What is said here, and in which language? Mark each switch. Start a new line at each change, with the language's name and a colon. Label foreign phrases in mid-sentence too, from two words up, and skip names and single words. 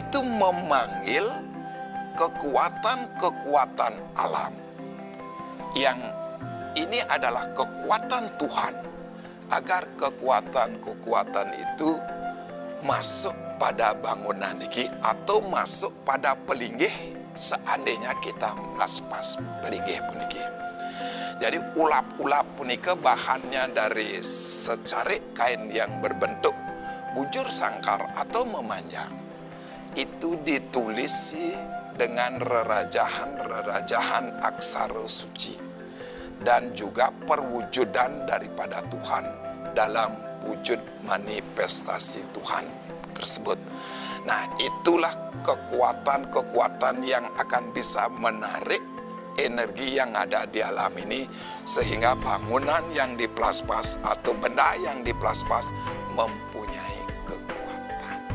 Indonesian: Yaitu memanggil kekuatan-kekuatan alam yang ini adalah kekuatan Tuhan, agar kekuatan-kekuatan itu masuk pada bangunan ini atau masuk pada pelinggih seandainya kita melaspas
Balinese: pelinggih puniki.
Indonesian: Jadi
Balinese: ulap-ulap punika
Indonesian: bahannya dari secarik kain yang berbentuk bujur sangkar atau memanjang. Itu ditulisi dengan rerajahan-rerajahan aksara suci dan juga perwujudan daripada Tuhan dalam wujud manifestasi Tuhan tersebut. Nah, itulah kekuatan-kekuatan yang akan bisa menarik energi yang ada di alam ini sehingga bangunan yang diplaspas atau benda yang diplaspas mempunyai kekuatan.